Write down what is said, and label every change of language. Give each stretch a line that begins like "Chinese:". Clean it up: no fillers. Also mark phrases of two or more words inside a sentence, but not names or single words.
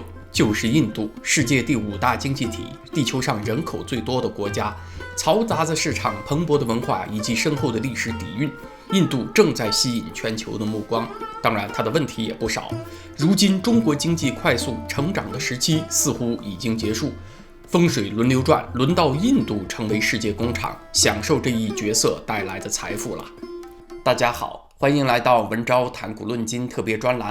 Chinese: 就是印度，世界第5大经济体，地球上人口最多的国家，嘈杂的市场、蓬勃的文化以及深厚的歷史底蘊，印度正在吸引全球的目光。当然，它的問題也不少。如今，中國經濟快速成長的時期似乎已經結束，風水輪流轉，輪到印度成為世界工廠，享受這一角色帶來的財富了。大家好，歡迎來到文昭談古論今特別專欄。